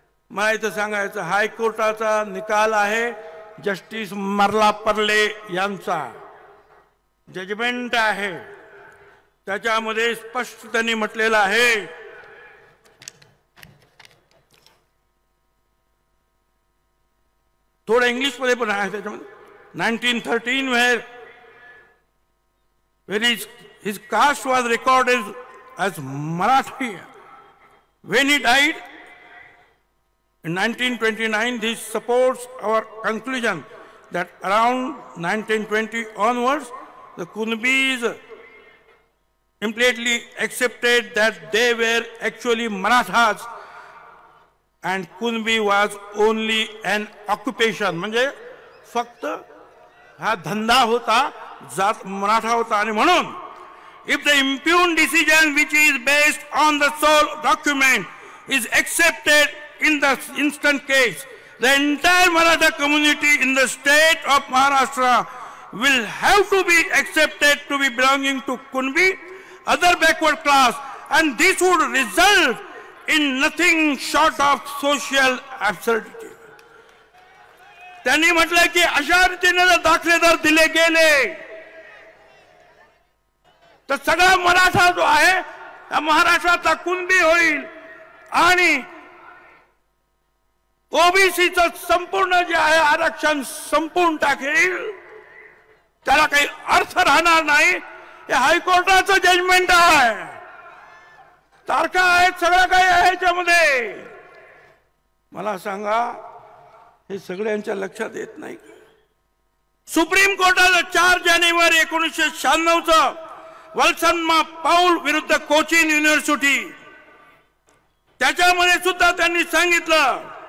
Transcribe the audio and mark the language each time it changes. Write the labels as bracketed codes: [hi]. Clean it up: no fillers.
[mr] मला इथं सांगायचं हायकोर्टाचा निकाल आहे, जस्टिस मर्लापर्ले यांचा जजमेंट आहे, त्याच्यामध्ये स्पष्ट त्यांनी म्हटलेलं आहे थोडं इंग्लिश मध्ये पण आहे त्याच्यामध्ये 1913 [en] where his caste was recorded as Marathi. When he died in 1929, this supports our conclusion that around 1920 onwards the Kunbis implicitly accepted that they were actually Marathas and Kunbi was only an occupation. [mr] म्हणजे फक्त हा धंदा होता, जात मराठा होता. आणि म्हणून [en] if the impugned decision which is based on the sole document is accepted in the instant case, the entire Maratha community in the state of Maharashtra will have to be accepted to be belonging to Kunbi, other backward class, and this would result in nothing short of social absurdity. [mr] त्यांनी म्हटलं की अशा रीतीने जर दाखले जर दिले गेले तर सगळा मराठा जो आहे महाराष्ट्राचा कुणबी होईल आणि ओबीसीचं संपूर्ण जे आहे आरक्षण संपून टाकेल, त्याला काही अर्थ राहणार नाही. हे हायकोर्टाचं जजमेंट आहे, तारखा आहेत, सगळं काही आहे त्यामध्ये. मला सांगा हे सगळ्यांच्या लक्षात येत नाही. सुप्रीम कोर्टानं 4 जानेवारी 1996 वल्सन्मा पाऊल विरुद्ध कोचिन युनिव्हर्सिटी, त्याच्यामध्ये सुद्धा त्यांनी सांगितलं